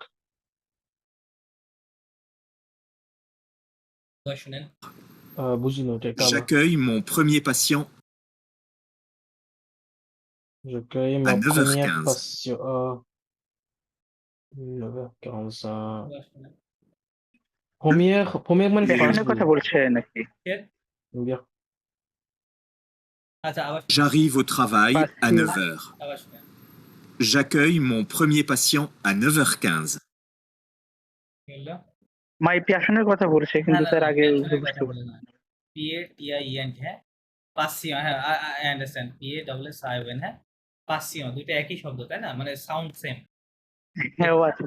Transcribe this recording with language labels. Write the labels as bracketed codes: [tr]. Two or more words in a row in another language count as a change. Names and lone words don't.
[bn] শুনেন, বুঝিনি ওটা একটু আবার [fr] J'accueille mon premier patient je cueille à ma première 9h15. passion 9h45 [bn] শুনেন। première মানে প্যাশনের ফার্স্ট কথা বলছে নাকি? আচ্ছা, আবার [fr] J'arrive au travail à Patient. 9h. [bn] আবার শুনেন। [fr] J'accueille mon premier patient à 9h15. [bn] কি বললো? মাই প্যাশনের কথা বলছে কিন্তু তার আগে বুঝতে পারছি না। PATIEN, হ্যাঁ, পাসিয়ন, হ্যাঁ, [en] I understand, [bn] PASSION, হ্যাঁ, পাসিয়ন দুটো একই শব্দ, তাই না? মানে [en] sound same. [bn] হ্যাঁ ও আচ্ছা